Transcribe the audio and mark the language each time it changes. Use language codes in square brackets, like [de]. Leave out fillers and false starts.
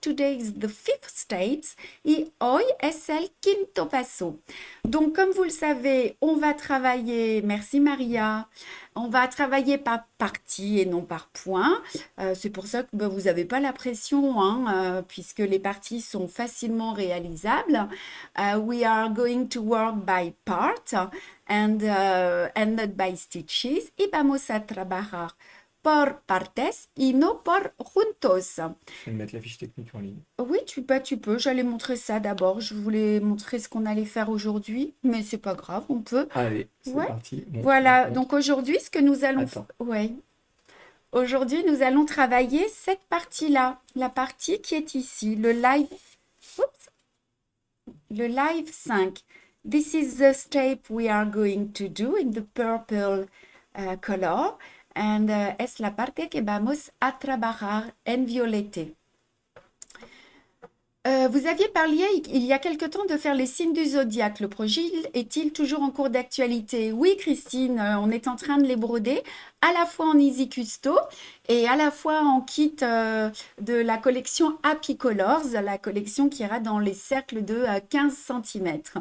[en] Today is the 5th stage et [es] hoy es el quinto paso. [fr] Donc, comme vous le savez, on va travailler, merci Maria, on va travailler par partie et non par point. C'est pour ça que vous n'avez pas la pression, hein, puisque les parties sont facilement réalisables. [en] We are going to work by part and not by stitches. [es] Y vamos a trabajar por partes y no por juntos. [fr] Je vais mettre la fiche technique en ligne. Oui, tu peux. J'allais montrer ça d'abord. Je voulais montrer ce qu'on allait faire aujourd'hui, mais c'est pas grave, on peut. Allez, c'est Ouais. parti. Voilà. Donc aujourd'hui, ce que nous allons Attends. ouais. Aujourd'hui, nous allons travailler cette partie-là, la partie qui est ici, le live. Oups. Le live 5. [en] This is the step we are going to do in the purple color. [es] And es la parte que vamos a trabajar en violete. [fr] Vous aviez parlé il y a quelque temps de faire les signes du zodiaque. Le projet est-il toujours en cours d'actualité? Oui, Christine, on est en train de les broder à la fois en Easy Custo et à la fois en kit de la collection Happy Colors, la collection qui ira dans les cercles de 15 cm.